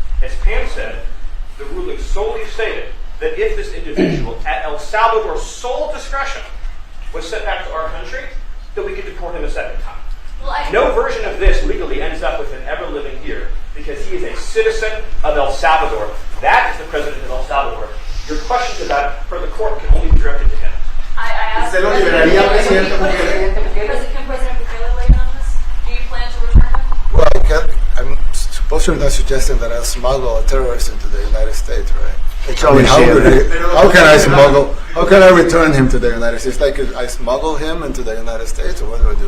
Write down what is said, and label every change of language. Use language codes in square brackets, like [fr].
[en] As Pam said, the ruling solely stated that if this individual, at El Salvador's sole discretion, was sent back to our country, that we could deport him a second time. No version of this legally ends up with him ever living here, because he is a citizen of El Salvador. That is the president of El Salvador. Your questions about it for the court can only be directed to him. I asked [es] ¿Usted lo liberaría, Presidente Bukele? [en] Can President Bukele weigh in on this? Do you plan to return him? Well, I'm suppose you're not suggesting that I'll smuggle a terrorist into the United States, right? It's I mean, always how can I smuggle? How can I return him to the United States? Like, I smuggle him into the United States, or what do I do?